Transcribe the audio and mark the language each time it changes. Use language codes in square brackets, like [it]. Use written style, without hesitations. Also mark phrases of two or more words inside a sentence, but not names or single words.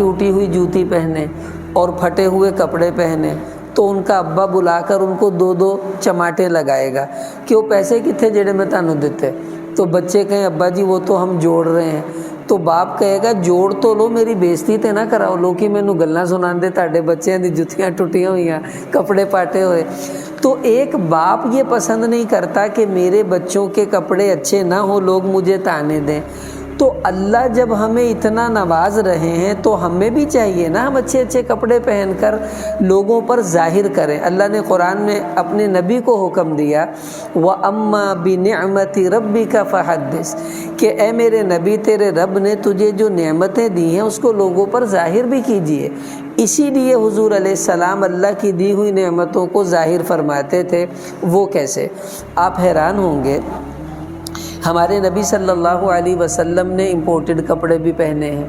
[ur] ٹوٹی ہوئی جوتی پہنے اور پھٹے ہوئے کپڑے پہنے، تو ان کا ابا بلا کر ان کو 2 چماٹے لگائے گا کہ وہ پیسے کتنے جڑے میں تانوں دیتے، تو بچے کہیں ابا جی وہ تو ہم جوڑ رہے ہیں، تو باپ کہے گا جوڑ تو لو، [pa] میری بےزتی تے نہ کراؤ، لوگ ہی مینوں گلاں سناندے تہاڈے بچیاں دی جتیاں ٹوٹیاں ہوئیاں، کپڑے پاٹے ہوئے۔ [ur] تو ایک باپ یہ پسند نہیں کرتا کہ میرے بچوں کے کپڑے اچھے نہ ہوں، لوگ مجھے تانے دیں۔ تو اللہ جب ہمیں اتنا نواز رہے ہیں تو ہمیں بھی چاہیے نا ہم اچھے اچھے کپڑے پہن کر لوگوں پر ظاہر کریں۔ اللہ نے قرآن میں اپنے نبی کو حکم دیا [ar] وَأَمَّا بِنِعْمَتِ رَبِّكَ فَحَدِّثْ، [ur] کہ اے میرے نبی تیرے رب نے تجھے جو نعمتیں دی ہیں اس کو لوگوں پر ظاہر بھی کیجیے۔ اسی لیے حضور علیہ السلام اللہ کی دی ہوئی نعمتوں کو ظاہر فرماتے تھے۔ وہ کیسے؟ آپ حیران ہوں گے، ہمارے نبی صلی اللہ علیہ وسلم نے امپورٹڈ کپڑے بھی پہنے ہیں۔